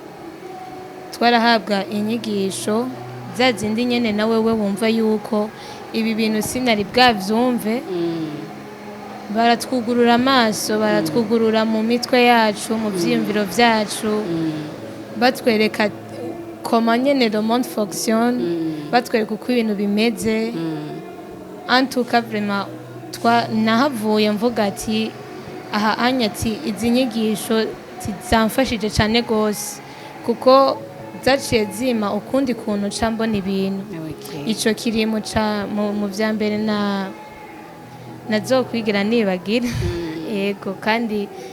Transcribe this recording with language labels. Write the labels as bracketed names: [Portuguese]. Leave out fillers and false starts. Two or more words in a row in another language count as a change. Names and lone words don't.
[Rundi] twarahabwa inyigisho za zindi nyene nawe we wumva yuko ibi bintu sinari bwavyumve baratwugurura amaso baratwugurura mu mitwe yacu mu vyiyumviro vyacu batwereka comment nyene [French] le monde fonctionne [Rundi] batwereka uko ibintu bimeze [French] en tout cas vraiment [Rundi] nahavuye mvuga ati aha anyati izi nyigisho zamfashije cyane gose kuko zaciye zima ukundi kuntu ca mbona ibintu ico kiri mu vya mbere nazokwigira nibagira yego kandi